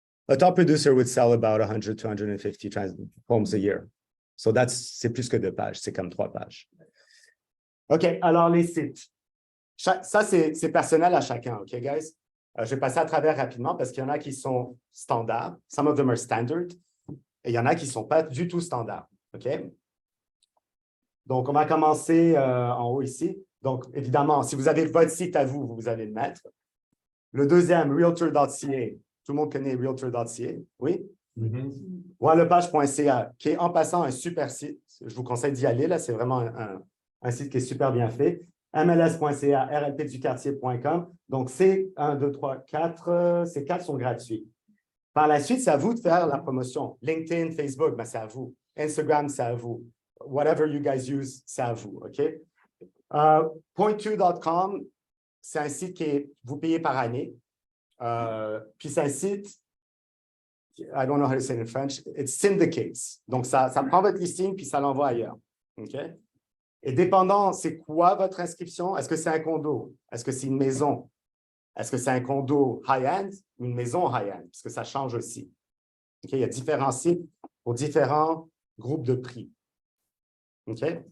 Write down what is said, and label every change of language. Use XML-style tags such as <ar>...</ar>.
<en>A top producer would sell about 100 to 150 homes a year.</en> <fr>So c'est plus que 2 pages, c'est comme 3 pages. OK, alors les sites. Ça, c'est personnel à chacun, OK, guys? Je vais passer à travers rapidement parce qu'il y en a qui sont standards.</fr> <en>Some of them are standard.</en> <fr>Et il y en a qui ne sont pas du tout standards, OK? Donc, on va commencer en haut ici. Donc, évidemment, si vous avez votre site à vous, vous allez le mettre. Le deuxième, realtor.ca. Tout le monde connaît realtor.ca, oui? Royal LePage.ca, qui est en passant un super site. Je vous conseille d'y aller, là, c'est vraiment un site qui est super bien fait. MLS.ca, rlpduquartier.com. Donc, c'est 1, 2, 3, 4. Ces 4 sont gratuits. Par la suite, c'est à vous de faire la promotion. LinkedIn, Facebook, ben, c'est à vous. Instagram, c'est à vous.</fr> <en>Whatever you guys use,</en> <fr>c'est à vous, OK? Point2.com, c'est un site vous payez par année. Puis c'est un site,</fr> <en>I don't know how to say it in French, it syndicates.</en> <fr>Donc, ça prend votre listing puis ça l'envoie ailleurs. OK? Et dépendant, c'est quoi votre inscription? Est-ce que c'est un condo? Est-ce que c'est une maison? Est-ce que c'est un condo high-end ou une maison high-end? Parce que ça change aussi. OK? Il y a différents sites pour différents groupes de prix. OK?</fr>